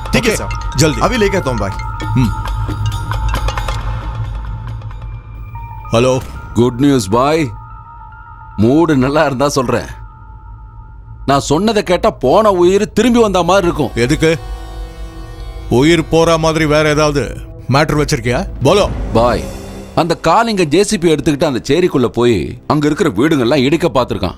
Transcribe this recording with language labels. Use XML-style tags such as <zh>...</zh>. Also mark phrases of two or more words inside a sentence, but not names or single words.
<hi>ठीक है सर, जल्दी अभी लेके आता हूँ भाई. हेलो.</hi> <en>good news बाय.</en> <ta>மூடு நல்லா இருந்தா சொல்றேன். நான் சொன்னதை கேட்டா போன உயிர் திரும்பி வந்த மாதிரி இருக்கும். எதுக்கு? உயிர் போற மாதிரி வேற ஏதாவது மேட்டர் வச்சிருக்கியா? போலோ. பாய், அந்த காலிங்க ஜேசிபி எடுத்துக்கிட்டு அந்த சேரிக்குள்ள போய் அங்க இருக்கிற வீடுங்கள்லாம் இடிக்க பார்த்திருக்கான்.</ta>